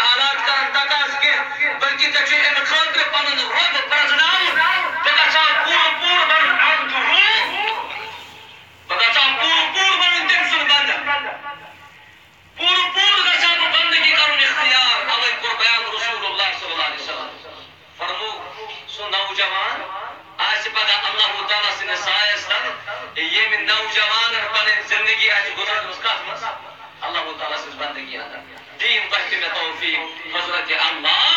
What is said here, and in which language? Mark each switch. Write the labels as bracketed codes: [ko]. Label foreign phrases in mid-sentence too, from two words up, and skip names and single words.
[ks] حالات کران تقاضہٕ کینٛہہ بلکہِ ژےٚ چھُ امہِ خٲطرٕ پنُن رۄب پرٛزناوُن بہٕ گژھٕ ہا پوٗرٕ بنُن عبد روح بہٕ گژھٕ ہا پوٗرٕ بنُن تٔمۍ سُنٛد بنٛدٕ پوٗرٕ گژھٕ ہا بہٕ بندگی کرُن اختیار اوے کوٚر بیان رسول اللہ [ar] صلی اللہ علیہ وسلم [ks] فرموو سُہ نوجوان آسہِ پگاہ اللہ تعالیٰ سٕنٛدِس سایس تل ییٚمہِ نوجوانن پنٕنۍ زندگی آسہِ گُزارمٕژ کتھ منٛز اللہ تعالیٰ سٕنٛز بندگی اندر دین تۄہہِ تہِ مےٚ توفیٖق حضرت اللہ